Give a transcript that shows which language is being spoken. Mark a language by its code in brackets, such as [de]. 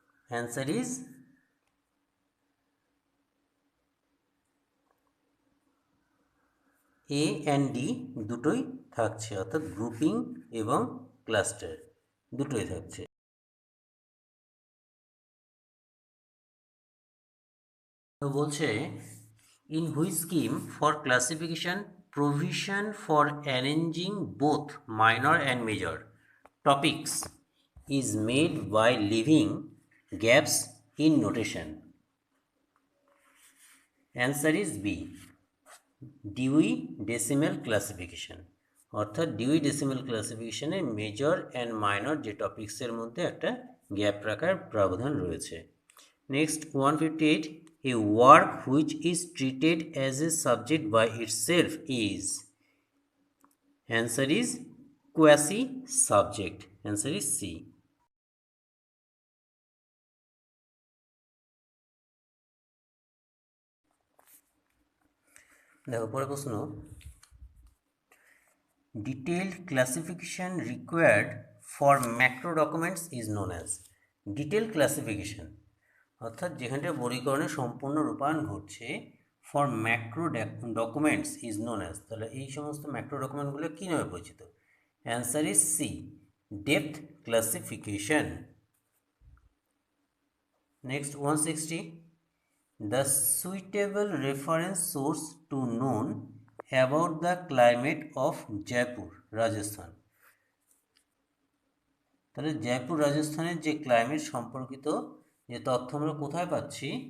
[en] answer is A and D [bn] দুটোই থাকছে, অর্থাৎ গ্রুপিং এবং ক্লাস্টার দুটোই থাকছে। তো বলছে [en] In which scheme for classification provision for arranging both minor and major? topics is made by leaving gaps in notation? Answer is B. [bn] Dewey Decimal Classification, অর্থাৎ dewy decimal ক্লাসিফিকেশনে major and minor যে টপিক্সের মধ্যে একটা gap রাখার প্রাবধান রয়েছে। [en] Next 158, a work which is treated as a subject by itself is? Answer is quasi subject. Answer is C. [bn] দেখো পরে প্রশ্ন, [en] detailed classification required for macro documents is known as? [bn] detailed classification অর্থাৎ যেখানটা বর্গীকরণে সম্পূর্ণ রূপায়ণ ঘটছে [en] for macro documents is known as, [bn] তাহলে এই সমস্ত ম্যাক্রো ডকুমেন্টগুলো কী নামে পরিচিত? [en] Answer is C, depth classification. [bn] Next 160, [en] the suitable reference source to known about the climate of Jaipur, Rajasthan? [bn] তাহলে জয়পুর রাজস্থানের যে ক্লাইমেট সম্পর্কিত যে তথ্য আমরা কোথায় পাচ্ছি?